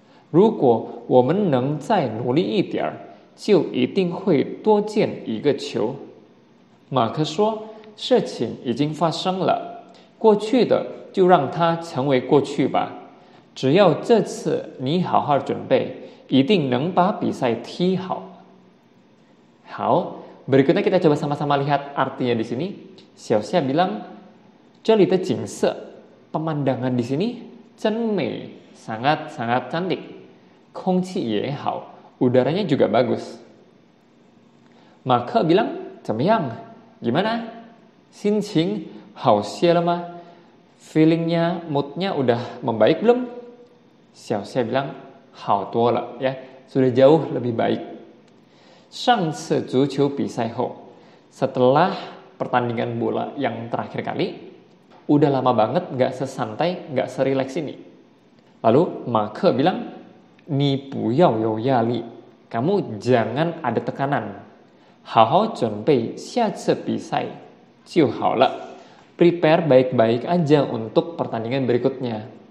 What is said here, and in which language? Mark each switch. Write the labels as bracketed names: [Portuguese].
[Chinese] 如果我们能再努力一点，就一定会多进一个球。马克说，事情已经发生了，过去的就让它成为过去吧。只要这次你好好准备，一定能把比赛踢好。好， [Indonesian] berikutnya kita coba sama-sama lihat artinya di sini. Xiaoxia bilang, [Chinese] 这里的景色, [Indonesian] pemandangan di sini, [Chinese] 真美, [Indonesian] sangat-sangat cantik. [Chinese] 空气也好, [Indonesian] udaranya juga bagus. Maka bilang, [Chinese] 怎么样? [Indonesian] Gimana? [Chinese] 心情好些了吗? [Indonesian] Feelingnya, moodnya udah membaik belum? Xiaoxia bilang, [Chinese] 好多了, [Indonesian] ya, sudah jauh lebih baik. [Chinese] 上次足球比赛后, [Indonesian] setelah pertandingan bola yang terakhir kali, udah lama banget gak sesantai, gak serileks ini. Lalu Maka bilang, [Chinese] 你不要有压力, [Indonesian] kamu jangan ada tekanan. [Chinese] 好好准备下次比赛就好了. [Indonesian] Prepare baik-baik aja untuk pertandingan berikutnya.